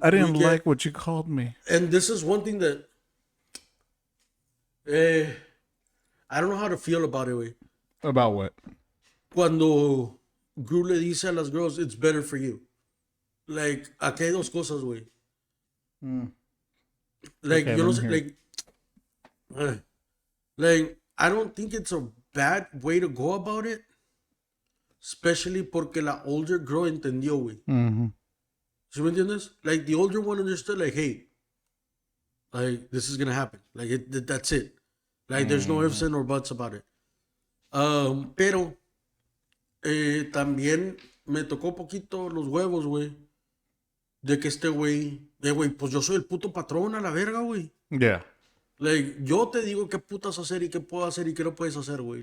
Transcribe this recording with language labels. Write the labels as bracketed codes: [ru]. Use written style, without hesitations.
[en] I didn't like what you called me. And this is one thing that I don't know how to feel about it, güey. About what? [es] Cuando Gru le dice a las girls, [en] it's better for you. [es] Like, aquí hay dos cosas, güey. [en] Like, Okay, [es] yo no sé, [en] like, I don't think it's a bad way to go about it. [es] Especially porque la older girl entendió, güey. ¿Sí me entiendes? [en] Like, the older one understood, like, hey, like, this is gonna happen. Like, that's it. Like, there's no ifs and or buts about it. [es] Pero, también me tocó poquito los huevos, güey. De que güey, pues yo soy el puto patrón a la verga, güey. [en] Yeah. [es] Like, yo te digo qué putas hacer y qué puedo hacer y qué no puedes hacer, güey.